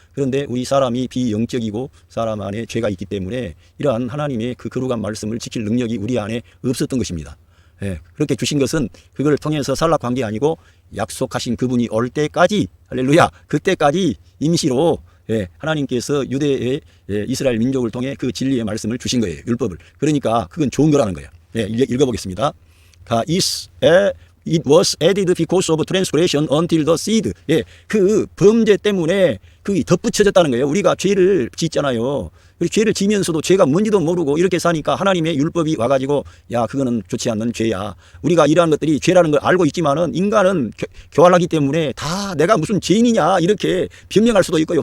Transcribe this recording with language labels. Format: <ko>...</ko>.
<ko>그런데 우리 사람이 비영적이고 사람 안에 죄가 있기 때문에 이러한 하나님의 그 거룩한 말씀을 지킬 능력이 우리 안에 없었던 것입니다. 그렇게 주신 것은 그걸 통해서 살락한 게 아니고 약속하신 그분이 올 때까지 할렐루야 그때까지 임시로 하나님께서 유대의 이스라엘 민족을 통해 그 진리의 말씀을 주신 거예요. 율법을. 그러니까 그건 좋은 거라는 거예요. 읽어보겠습니다.</ko> <en>It was added because of transgression until the seed.</en> <ko>그 범죄 때문에 그게 덧붙여졌다는 거예요. 우리가 죄를 짓잖아요. 그리고 죄를 지면서도 죄가 뭔지도 모르고 이렇게 사니까 하나님의 율법이 와가지고 야 그거는 좋지 않는 죄야. 우리가 이러한 것들이 죄라는 걸 알고 있지만은 인간은 교활하기 때문에 다 내가 무슨 죄인이냐 이렇게 변명할 수도 있고요.</ko>